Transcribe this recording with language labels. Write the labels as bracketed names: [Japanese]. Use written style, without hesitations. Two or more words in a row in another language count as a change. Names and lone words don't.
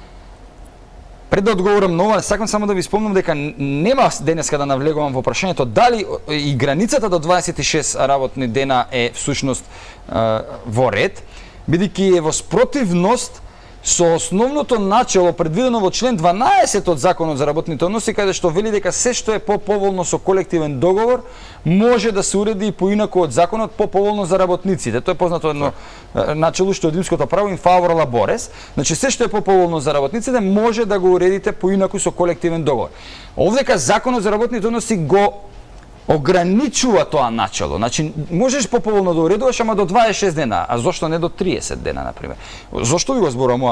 [Macedonian] Пред да одговорам на ова, сакам само да ви спомнам дека нема денеска да навлегувам во прашањето дали и границата до 26 работни дена е всушност во ред, бидејќи е во спротивност со основното начело предвидено во член 12 од Законот за работните односи, каде што вели дека се што е поповолно со колективен договор може да се уреди и поинаку од законот поповолно за работниците. Тоа е познато едно начело што од римското право [Latin] in favor labores, [Macedonian] значи се што е поповолно за работниците може да го уредите поинаку со колективен договор. Овдека Законот за работните односи го ограничува тоа начело. Значи, можеш поповолно да уредуваш, ама до 26 дена, а зошто не до 30 дена, например? Зошто ви го зборувам?